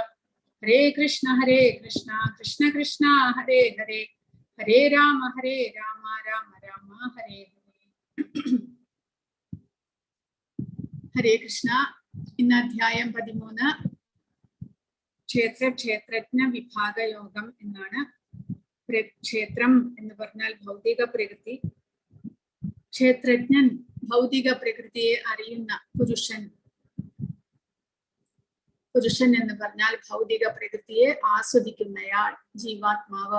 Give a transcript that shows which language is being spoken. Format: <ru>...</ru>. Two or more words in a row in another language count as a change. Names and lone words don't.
<sa>हरे कृष्ण कृष्ण कृष्ण हरे हरे हरे राम राम राम हरे हरे. हरे कृष्ण.</sa> <ml>In Adhyayam 13 Kshetrajna Vibhaga Yogam എന്നാണ്. ക്ഷേത്രം എന്ന് പറഞ്ഞാൽ ഭൗതിക പ്രകൃതി. ക്ഷേത്രജ്ഞൻ ഭൗതിക പ്രകൃതിയെ അറിയുന്ന പുരുഷൻ. പുരുഷൻ എന്ന് പറഞ്ഞാൽ ഭൗതിക പ്രകൃതിയെ ആസ്വദിക്കുന്നയാൾ, ജീവാത്മാവ്.</ml>